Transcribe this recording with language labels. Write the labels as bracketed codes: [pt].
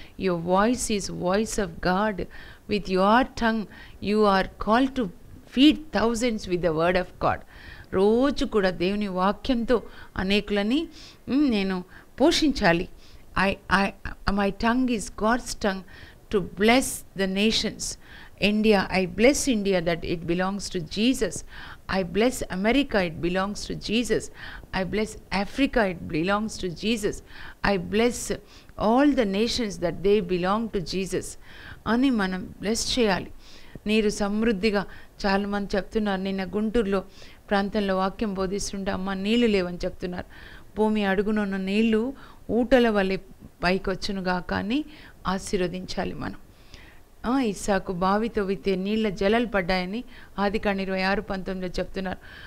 [en] Your voice is voice of God. With your tongue you are called to feed thousands with the word of God. [te] రోజు కూడా దేవుని వాక్యంతో అనేకులని నేను పోషించాలి. [en] My tongue is God's tongue to bless the nations. India, I bless India that it belongs to Jesus. I bless America, it belongs to Jesus. I bless Africa, it belongs to Jesus. I bless all the nations that they belong to Jesus. [te] అని మనం bless చేయాలి. నీరు సమృద్ధిగా చాలామంది చెప్తున్నారు. నిన్న గుంటూరులో ప్రాంతంలో వాక్యం బోధిస్తుంటే అమ్మ నీళ్లు లేవని చెప్తున్నారు. భూమి అడుగునున్న నీళ్లు ఊటల వలె పైకి వచ్చునుగా, కానీ ఆశీర్వదించాలి మనం. ఇస్సాకు బావితో విత్తే నీళ్ళ జలాలు పడ్డాయని ఆదికాండం 26:19లో చెప్తున్నారు.